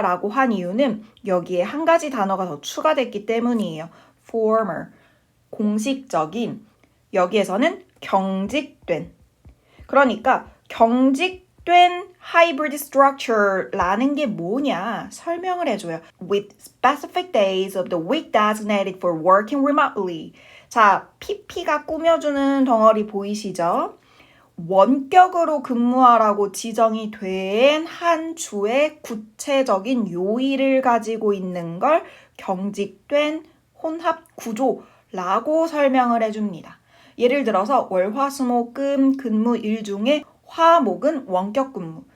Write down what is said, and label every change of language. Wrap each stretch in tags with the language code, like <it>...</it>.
<ko>라고 한 이유는 여기에 한 가지 단어가 더 추가됐기 때문이에요. formal, 공식적인, 여기에서는 경직된. 그러니까 경직된 hybrid structure라는 게 뭐냐 설명을 해줘요.</ko> <en>With specific days of the week designated for working remotely.</en> <ko>자, PP가 꾸며주는 덩어리 보이시죠? 원격으로 근무하라고 지정이 된 한 주의 구체적인 요일을 가지고 있는 걸 경직된 혼합 구조라고 설명을 해줍니다. 예를 들어서 월, 화, 수, 목, 금 근무일 중에 화, 목은 원격 근무.</ko>